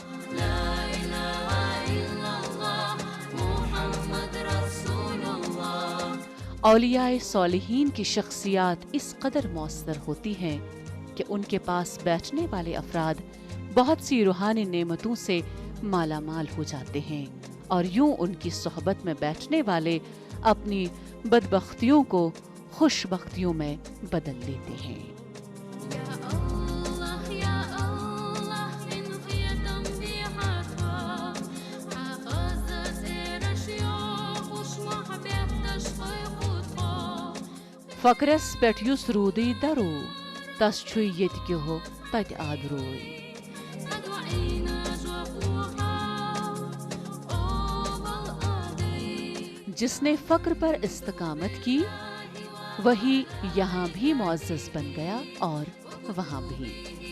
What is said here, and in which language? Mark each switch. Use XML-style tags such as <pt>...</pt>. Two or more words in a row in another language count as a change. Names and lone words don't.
<ur>اولیاء صالحین کی شخصیات اس قدر مؤثر ہوتی ہیں کہ ان کے پاس بیٹھنے والے افراد بہت سی روحانی نعمتوں سے مالا مال ہو جاتے ہیں، اور یوں ان کی صحبت میں بیٹھنے والے اپنی بدبختیوں کو خوش بختیوں میں بدل لیتے ہیں۔</ur> <ks>فقرس پیٹھ یس رودی درو تس چھُ ییٚتہِ کیٚہو تتہِ آدروے۔</ks> <ur>جس نے فقر پر استقامت کی وہی یہاں بھی معزز بن گیا اور وہاں بھی۔</ur>